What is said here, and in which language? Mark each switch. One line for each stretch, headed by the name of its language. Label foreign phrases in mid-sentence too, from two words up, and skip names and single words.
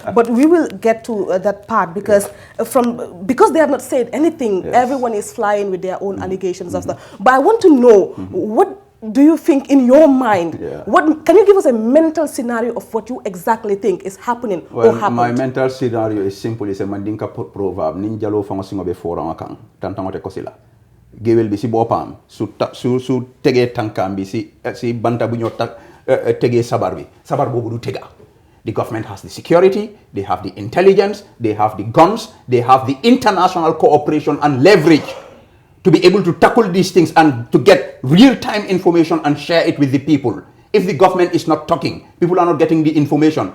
English: But we will get to that part because because they have not said anything, everyone is flying with their own allegations of stuff. But I want to know, what do you think in your mind? What can you give us a mental scenario of what you exactly think is happening or happened? My mental scenario is simple. It's a Mandinka proverb.
Mandingo: Ninjalo fangosingo be forangakan tantangote kosila.
Wolof: Gewel bi si bopam su tege tankam bi si banta bu ñoo tege sabar bi sabar bobu du tega.
English: The government has the security, they have the intelligence, they have the guns, they have the international cooperation and leverage to be able to tackle these things and to get real-time information and share it with the people. If the government is not talking, people are not getting the information.